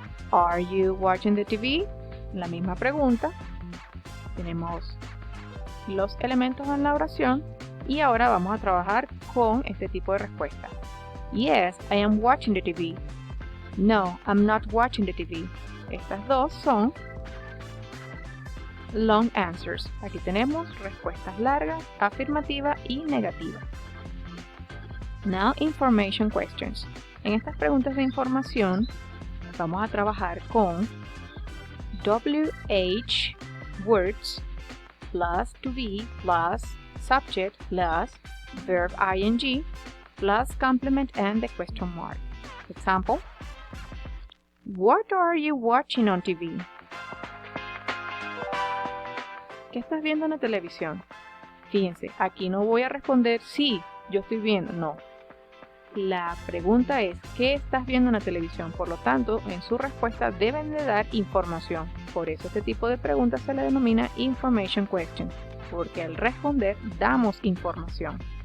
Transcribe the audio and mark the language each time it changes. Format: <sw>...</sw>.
<en>Are you watching the TV?</en> <es>La misma pregunta. Tenemos los elementos en la oración y ahora vamos a trabajar con este tipo de respuesta.</es> <en>Yes, I am watching the TV. No, I'm not watching the TV.</en> <es>Estas dos son</es> <en>long answers.</en> <es>Aquí tenemos respuestas largas, afirmativa y negativa.</es> <en>Now, information questions.</en> <es>En estas preguntas de información vamos a trabajar con</es> <en>WH words plus to be plus subject plus verb ing plus complement and the question mark. Example: What are you watching on TV?</en> <es>¿Qué estás viendo en la televisión? Fíjense, aquí no voy a responder sí, yo estoy viendo, no. La pregunta es ¿qué estás viendo en la televisión? Por lo tanto, en su respuesta deben de dar información. Por eso este tipo de preguntas se le denomina</es> <en>information question,</en> <es>porque al responder damos información.</es>